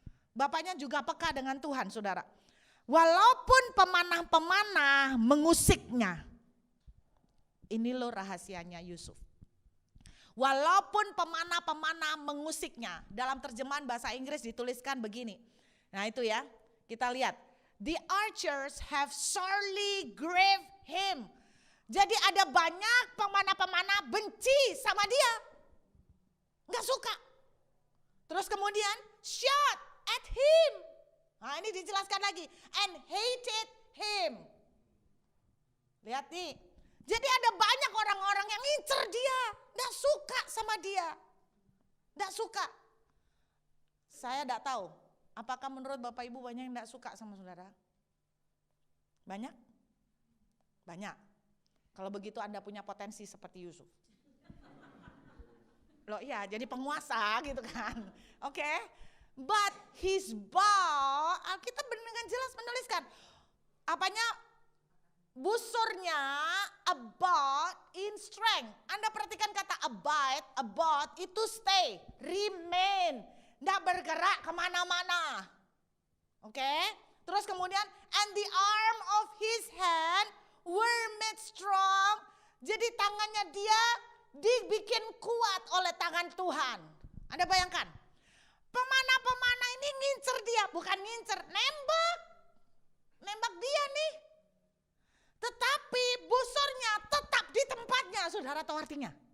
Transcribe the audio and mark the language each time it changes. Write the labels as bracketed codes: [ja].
[id] Bapaknya juga peka dengan Tuhan, saudara. Walaupun pemanah-pemanah mengusiknya. Ini loh rahasianya Yusuf. Walaupun pemanah-pemanah mengusiknya, dalam terjemahan bahasa Inggris dituliskan begini. Nah itu ya, kita lihat. [en] The archers have sorely grieved him. [id] Jadi ada banyak pemanah-pemanah benci sama dia. Gak suka. Terus kemudian [en] shot at him. [id] Nah ini dijelaskan lagi. [en] And hated him. [id] Lihat nih. Jadi ada banyak orang-orang yang ngincer dia. Gak suka sama dia. Gak suka. Saya gak tahu. Apakah menurut Bapak Ibu banyak yang gak suka sama saudara? Banyak? Banyak. Kalau begitu Anda punya potensi seperti Yusuf. Loh iya, jadi penguasa gitu kan. Oke. [en] But his bow, [id] Alkitab dengan jelas menuliskan. Apanya? Busurnya [en] about in strength. [id] Anda perhatikan kata abide, about itu stay, remain. Nggak bergerak kemana-mana. Oke. Terus kemudian, [en] and the arm of his hand were made strong. [id] Jadi tangannya dia dibikin kuat oleh tangan Tuhan. Anda bayangkan. Pemanah-pemanah ini ngincer dia. Bukan ngincer, nembak. Nembak dia nih. Tetapi busurnya tetap di tempatnya. Saudara tahu artinya?